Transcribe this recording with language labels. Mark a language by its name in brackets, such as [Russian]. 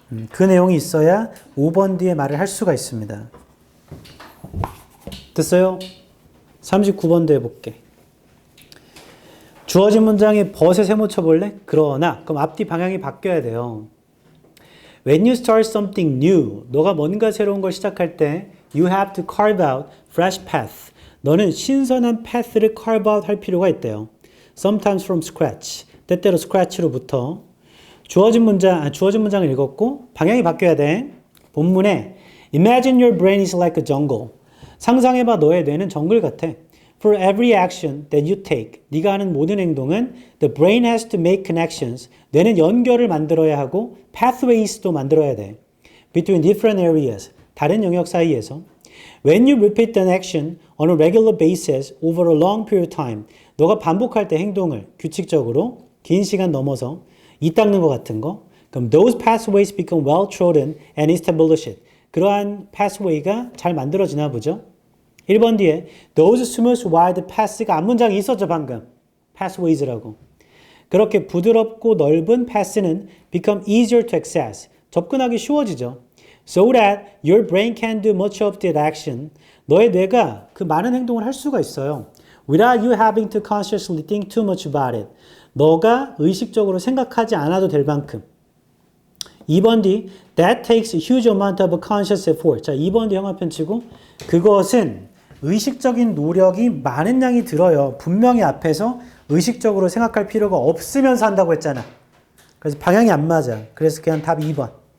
[Korean] 그 내용이 있어야 5번 뒤에 말을 할 수가 있습니다. 됐어요? 39번도 해볼게. 주어진 문장에 벗에 세모 쳐볼래? 그러나 그럼 앞뒤 방향이 바뀌어야 돼요. [English] When you start something new, 너가 뭔가 새로운 걸 시작할 때 You have to carve out fresh path. [Korean] 너는 신선한 path를 carve out 할 필요가 있대요. [English] Sometimes from scratch. [Korean] 때때로 scratch로부터. 주어진 문장을 읽었고 방향이 바뀌어야 돼. [English] 본문에 Imagine your brain is like a jungle. [Korean] 상상해봐 너의 뇌는 정글 같아. [English] For every action that you take, 네가 하는 모든 행동은 the brain has to make connections. [Korean] 뇌는 연결을 만들어야 하고 pathways도 만들어야 돼. [English] Between different areas. 다른 영역 사이에서. When you repeat an action on a regular basis over a long period of time, 너가 반복할 때 행동을 규칙적으로 긴 시간 넘어서 이 닦는 것 같은 거. 그럼 those pathways become well trodden and established. [Korean] 그러한 pathway가 잘 만들어지나 보죠. 1번 뒤에 those smooth wide paths 가 앞문장이 있었죠 방금. pathways라고. 그렇게 부드럽고 넓은 path는 become easier to access. 접근하기 쉬워지죠. [English] So that your brain can do much of that action. [Korean] 너의 뇌가 그 많은 행동을 할 수가 있어요. [English] Without you having to consciously think too much about it. [Korean] 너가 의식적으로 생각하지 않아도 될 만큼. [English] 2번 뒤 That takes a huge amount of conscious effort. [Korean] 자, 2번 뒤 형아편 치고 그것은 의식적인 노력이 많은 양이 들어요. 분명히 앞에서 의식적으로 생각할 필요가 없으면서 한다고 했잖아. 그래서 방향이 안 맞아. 그래서 그냥 답 2번.